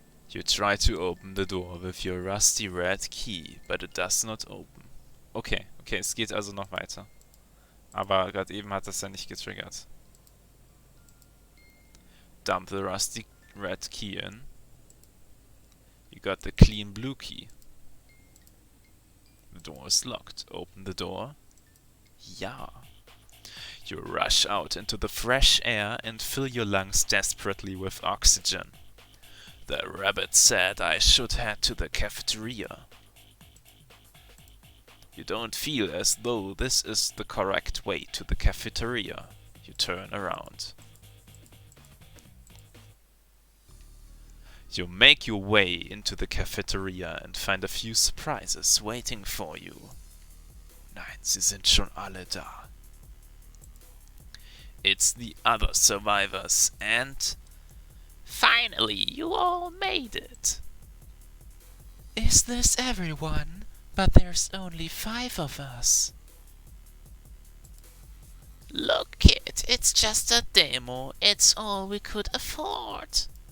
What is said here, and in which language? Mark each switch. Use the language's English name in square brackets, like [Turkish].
[English] You try to open the door with your rusty red key, but it does not open. [German] Okay, okay, es geht also noch weiter. Aber gerade eben hat das ja nicht getriggert. [English] Dump the rusty red key in. You got the clean blue key. The door is locked. Open the door. Ja. You rush out into the fresh air and fill your lungs desperately with oxygen. The rabbit said I should head to the cafeteria. You don't feel as though this is the correct way to the cafeteria. You turn around. You make your way into the cafeteria and find a few surprises waiting for you. [German] Nein, sie sind schon alle da. [English] It's the other survivors and... Finally, you all made it! Is this everyone? But there's only 5 of us. Look, kid, it's just a demo. It's all we could afford.